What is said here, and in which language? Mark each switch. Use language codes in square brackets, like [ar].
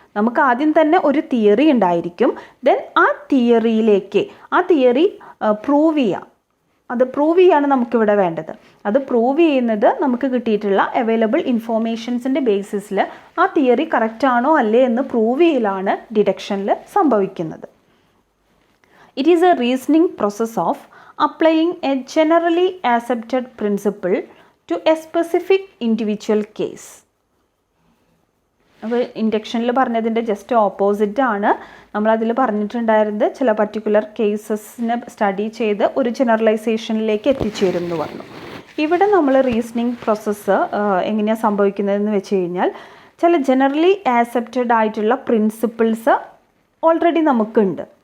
[ml] നമുക്ക് ആദ്യം തന്നെ ഒരു തിയറി ഉണ്ടായിരിക്കും. ദെൻ ആ തിയറി പ്രൂവ് ചെയ്യുക. അത് പ്രൂവ് ചെയ്യാണ് നമുക്കിവിടെ വേണ്ടത്. അത് പ്രൂവ് ചെയ്യുന്നത് നമുക്ക് കിട്ടിയിട്ടുള്ള അവൈലബിൾ ഇൻഫോർമേഷൻസിൻ്റെ ബേസിസിൽ ആ തിയറി കറക്റ്റ് ആണോ അല്ലേ എന്ന് പ്രൂവ് ചെയ്യലാണ് ഡിഡക്ഷനിൽ സംഭവിക്കുന്നത്. [en] It is a reasoning process of applying a generally accepted principle to a specific individual case. [ml] അപ്പോൾ ഇൻഡക്ഷനിൽ പറഞ്ഞതിൻ്റെ ജസ്റ്റ് ഓപ്പോസിറ്റ് ആണ് നമ്മളതിൽ പറഞ്ഞിട്ടുണ്ടായിരുന്നത്. ചില പർട്ടിക്കുലർ കേസസിനെ സ്റ്റഡി ചെയ്ത് ഒരു ജനറലൈസേഷനിലേക്ക് എത്തിച്ചേരും എന്ന് പറഞ്ഞു. ഇവിടെ നമ്മൾ റീസണിങ് പ്രോസസ്സ് എങ്ങനെയാണ് സംഭവിക്കുന്നതെന്ന് വെച്ച് കഴിഞ്ഞാൽ ചില ജനറലി ആക്സെപ്റ്റഡ് ആയിട്ടുള്ള പ്രിൻസിപ്പിൾസ് ഓൾറെഡി നമുക്കുണ്ട്.